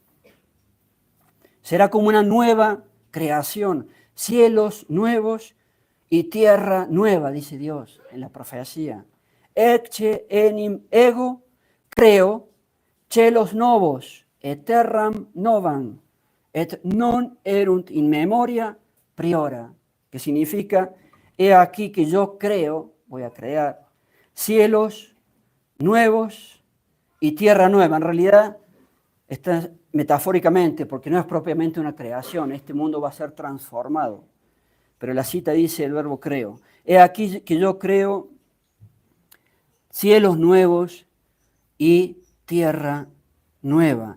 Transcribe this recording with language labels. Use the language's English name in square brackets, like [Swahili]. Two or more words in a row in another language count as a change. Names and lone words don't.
[Spanish] Será como una nueva creación, cielos nuevos y tierra nueva, dice Dios en la profecía. [Latin] Ecce enim ego creo celos novos et terram novam et non erunt in memoria priora, [Spanish] que significa, he aquí que yo creo, voy a crear cielos nuevos y tierra nueva. En realidad, está metafóricamente, porque no es propiamente una creación, este mundo va a ser transformado. Pero la cita dice el verbo creo. He aquí que yo creo cielos nuevos y tierra nueva.